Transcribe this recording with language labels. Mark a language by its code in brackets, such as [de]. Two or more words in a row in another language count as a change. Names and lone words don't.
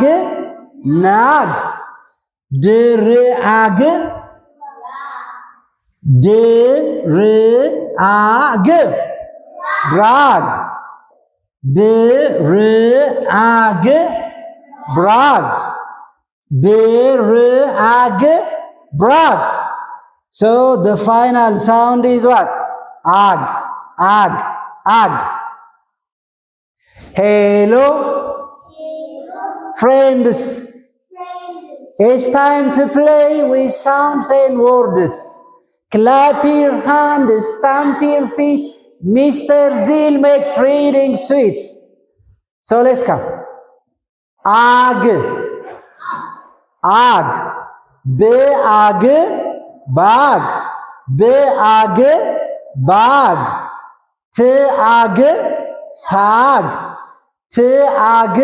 [en] Nag. D. Ag. D. Ag. Drag. B. Ag. Brag. B. Ag. Brag. So the final sound is what? Ag. Ag. Ag. Hello, friends. It's time to play with sounds and words. Clap your hands, stamp your feet. Mr. Zeal makes reading sweet. So let's come. Ag. Ag. B-ag. Bag. B-ag. Bag. T-ag. Tag. T-ag.